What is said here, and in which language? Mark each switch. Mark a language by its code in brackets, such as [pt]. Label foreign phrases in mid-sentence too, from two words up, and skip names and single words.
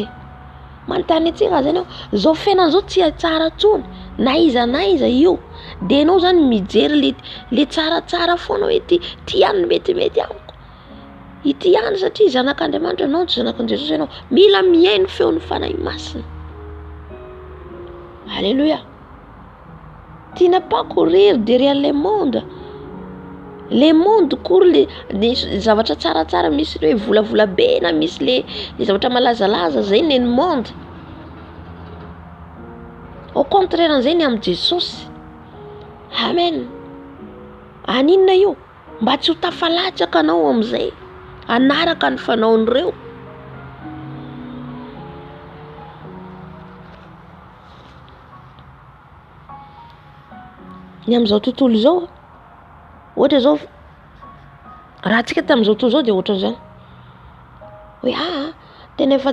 [mg] Manontany antsika zany zao fiainana zao tsy tsara tsony. Na iza io. Dia ianao zany mijery le tsaratsara foana hoe ty ihany metimety amiko. Ity ihany satria zanak'Andriamanitra ianao tsy zanakan'i Jesosy ianao. Mila mihaino feon'ny fanahy masina. Alléluia. [fr] Tu n'as pas courir derrière le monde. Le monde court les [mg] zavatra tsaratsara misy hoe volavola be na misy le zavatra malazalaza zay ny monde. [fr] au contraire [mg] an'izay ny amin'ny Jesosy. Amen. Aninona io? Mba tsy ho tafalatsaka anao amin'izay, anaraka ny fanaon'ireo. Ny amin'izao tontolo izao, ohatra zao raha antsika tamin'izao tontolo izao dia ohatran'izany hoe tena efa